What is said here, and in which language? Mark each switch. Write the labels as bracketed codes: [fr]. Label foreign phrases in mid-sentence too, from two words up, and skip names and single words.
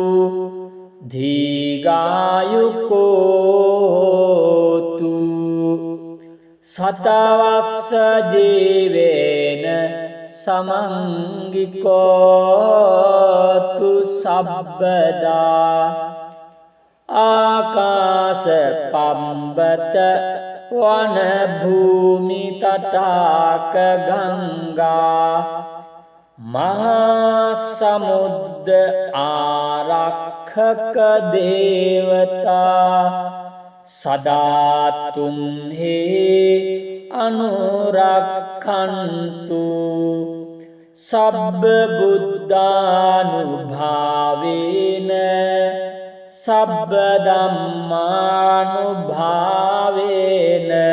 [pi] දීඝායුකෝතු සතවස්ස ජීවේන සමංගිකෝතු සබ්බදා ආකාශ පම්බත වන භූමි තටාක ගංගා මහා සමුද්ද ආරක්ෂක දේවතා සදාතුම් හේ අනුරක්ඛන්තු සබ්බ බුද්ධානුභාවේන සබ්බ ධම්මානුභාවේන